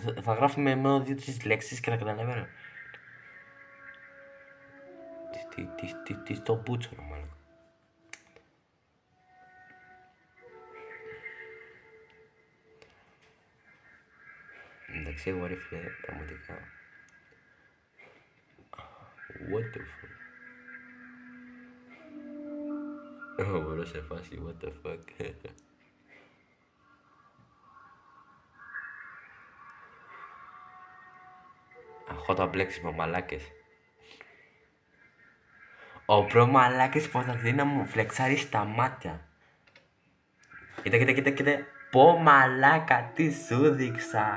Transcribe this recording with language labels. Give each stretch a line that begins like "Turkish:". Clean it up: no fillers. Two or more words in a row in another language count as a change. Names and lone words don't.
Greek: Θα γράφουμε μόνο 2-3 λέξεις και θα καταλαβαίνω. Τι στο μπούτσο, ρε μαλάκα. Εντάξει, εγώ ρε φίλε, πραγματικά.
English: What the fuck.
Greek: Μπορώ σε φάση,
English: what the fuck.
Greek: Έχω τα μπλέξιμο μαλάκες. Ο προ μαλάκες προσπαθεί να μου φλεξάρει στα μάτια. Κοίτα. Πω μαλάκα, τι σου δείξα.